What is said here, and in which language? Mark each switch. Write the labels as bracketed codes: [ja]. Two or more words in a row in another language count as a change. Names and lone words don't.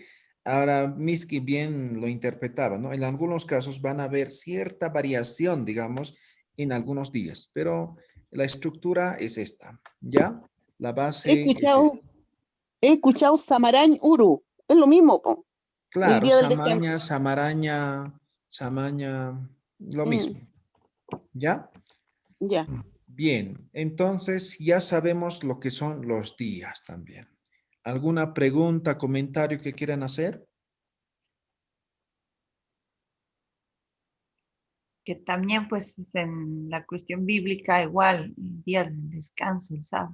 [es] Ahora, Miski bien lo interpretaba, ¿no? En algunos casos van a haber cierta variación, digamos, en algunos días, pero la estructura es esta, ¿ya? La He base es escuchado, esta. he escuchado [ay] Samarañ Uru. [es] Es lo mismo, po. El Claro, día del descanso. [ay] samaña, samaraña, samaña, [es] lo Mm, mismo, ¿ya? ya. Bien, entonces ya sabemos lo que son los días también. ¿Alguna pregunta, comentario que quieran hacer? que también pues en la cuestión bíblica igual, el día del descanso, el sábado,